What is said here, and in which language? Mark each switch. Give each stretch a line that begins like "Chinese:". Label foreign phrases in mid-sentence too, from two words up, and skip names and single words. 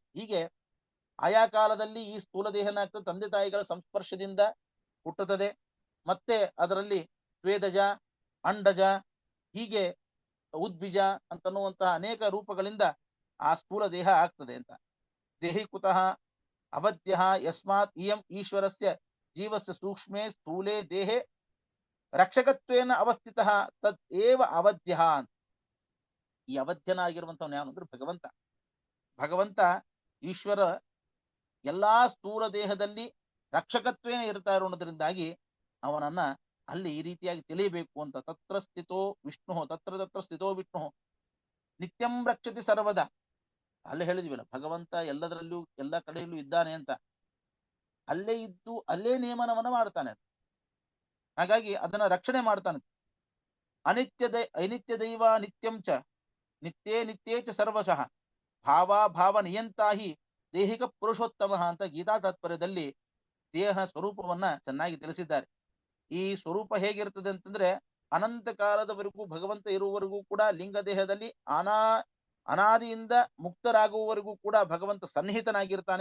Kannada: ಹೀಗೆ ಆಯಾ ಕಾಲದಲ್ಲಿ ಈ ಸ್ಥೂಲ ದೇಹನ ತಂದೆ ತಾಯಿಗಳ ಸಂಸ್ಪರ್ಶದಿಂದ ಹುಟ್ಟುತ್ತದೆ. ಮತ್ತೆ ಅದರಲ್ಲಿ ಸ್ವೇದಜ, ಅಂಡಜ, ಹೀಗೆ ಉದ್ಬಿಜ ಅಂತನ್ನುವಂತಹ ಅನೇಕ ರೂಪಗಳಿಂದ ಆ ಸ್ಥೂಲ ದೇಹ ಆಗ್ತದೆ ಅಂತ.
Sanskrit: ದೇಹಿ ಕುತಃ ಅವಧ್ಯ ಯಸ್ಮಾತ್ ಇಯಂ ಈಶ್ವರಸ್ಯ ಜೀವಸ್ಯ ಸೂಕ್ಷ್ಮೇ ಸ್ಥೂಲೇ ದೇಹೆ ರಕ್ಷಕತ್ವೇನ ಅವಸ್ಥಿತ ತದ್ ಏವ ಅವಧ್ಯ ಅಂತ.
Kannada: ಈ ಅವಧ್ಯನಾಗಿರುವಂತವನು ಯಾರು ಅಂದ್ರೆ ಭಗವಂತ. ಭಗವಂತ ಈಶ್ವರ ಎಲ್ಲಾ ಸ್ಥೂಲ ದೇಹದಲ್ಲಿ ರಕ್ಷಕತ್ವೇನ ಇರ್ತಾ ಇರೋದ್ರಿಂದಾಗಿ ಅವನನ್ನ ಅಲ್ಲಿ ಈ ರೀತಿಯಾಗಿ ತಿಳಿಯಬೇಕು ಅಂತ.
Sanskrit: ತತ್ರ ಸ್ಥಿತೋ ವಿಷ್ಣು, ತತ್ರ ಸ್ಥಿತೋ ವಿಷ್ಣು ನಿತ್ಯಂ ರಕ್ಷತಿ ಸರ್ವದ.
Kannada: ಅಲ್ಲೇ ಹೇಳಿದ್ವಿಲ್ಲ, ಭಗವಂತ ಎಲ್ಲದರಲ್ಲೂ ಎಲ್ಲ ಕಡೆಯಲ್ಲೂ ಇದ್ದಾನೆ ಅಂತ. ಅಲ್ಲೇ ಇದ್ದು ಅಲ್ಲೇ ನಿಯಮನವನ್ನ ಮಾಡ್ತಾನೆ. ಹಾಗಾಗಿ ಅದನ್ನ ರಕ್ಷಣೆ ಮಾಡ್ತಾನೆ.
Sanskrit: ಅನಿತ್ಯ ದೈವ ನಿತ್ಯಂ ಚ ನಿತ್ಯೇ ನಿತ್ಯೇ ಚ ಸರ್ವಶಃ ಭಾವ ನಿಯಂತಾಹಿ ದೇಹಿಕ ಪುರುಷೋತ್ತಮ
Kannada: ಅಂತ ಗೀತಾ ತಾತ್ಪರ್ಯದಲ್ಲಿ ದೇಹ ಸ್ವರೂಪವನ್ನ ಚೆನ್ನಾಗಿ ತಿಳಿಸಿದ್ದಾರೆ. ಈ ಸ್ವರೂಪ ಹೇಗಿರ್ತದೆ ಅಂತಂದ್ರೆ, ಅನಂತ ಕಾಲದವರೆಗೂ ಭಗವಂತ ಇರುವವರೆಗೂ ಕೂಡ ಲಿಂಗ ದೇಹದಲ್ಲಿ ಅನಾದಿಯಿಂದ ಮುಕ್ತರಾಗುವವರೆಗೂ ಕೂಡ ಭಗವಂತ ಸನ್ನಿಹಿತನಾಗಿರ್ತಾನೆ.